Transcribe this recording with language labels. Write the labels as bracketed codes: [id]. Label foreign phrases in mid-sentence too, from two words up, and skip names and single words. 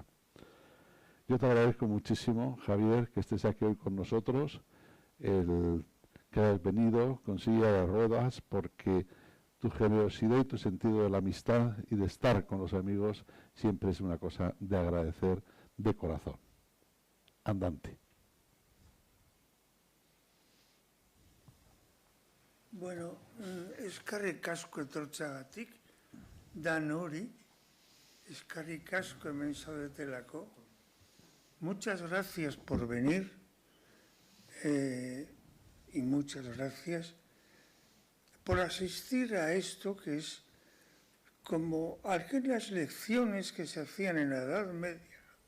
[es] Yo te agradezco muchísimo, Javier, que estés aquí hoy con nosotros, el que hayas venido con silla de ruedas, porque tu generosidad y tu sentido de la amistad y de estar con los amigos siempre es una cosa de agradecer de corazón. Andante. [eu] Bueno, eskerrik asko etortzeagatik, dan hori, eskerrik asko hemen zaudetelako. [es] Muchas gracias por venir y muchas gracias por asistir a esto que es como aquellas lecciones que se hacían en la Edad Media